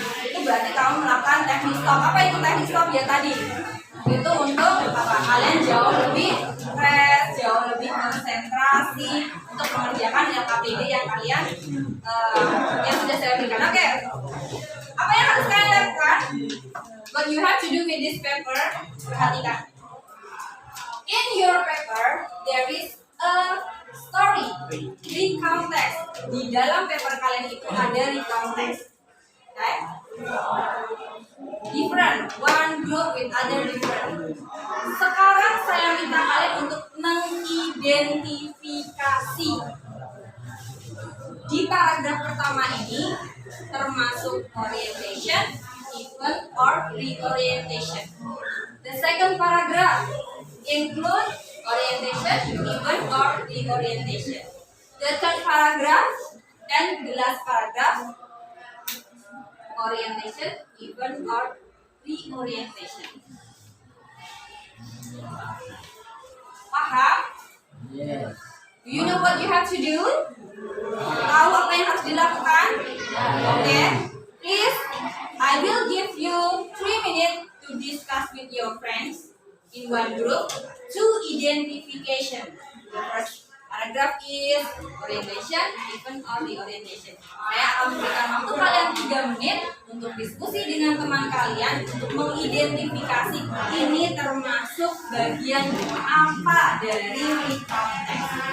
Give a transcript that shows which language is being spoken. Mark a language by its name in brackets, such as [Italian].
[Indonesian] Itu berarti kamu melakukan teknik stop. Apa itu teknik stop ya tadi? Itu untuk apa? Kalian jauh lebih fresh, jauh lebih konsentrasi untuk mengerjakan LKPD yang kalian yang sudah saya berikan. Oke. Apa yang harus kalian lakukan? [English] What you have to do with this paper? [Indonesian] Perhatikan. [English] In your paper, there is a story, recount text. [Indonesian] Di dalam paper kalian itu ada recount text. Okay? [English] Different, one group with other different. [Indonesian] Sekarang saya minta kalian untuk mengidentifikasi. Di paragraf pertama ini termasuk orientation, event, or reorientation. [English] The second paragraph include orientation, event, or reorientation. The third paragraph and the last paragraph orientation, event, or reorientation. [Indonesian] Paham? [English] Yes. Do you know what you have to do? [Indonesian] Tahu apa yang harus dilakukan? [English] Okay. Please, I will give you 3 minutes to discuss with your friends in one group to identification. The first paragraph is orientation, event, or reorientation. [Indonesian] Saya akan memberikan waktu kalian 3 menit untuk diskusi dengan teman kalian untuk mengidentifikasi ini termasuk bagian apa dari recount text.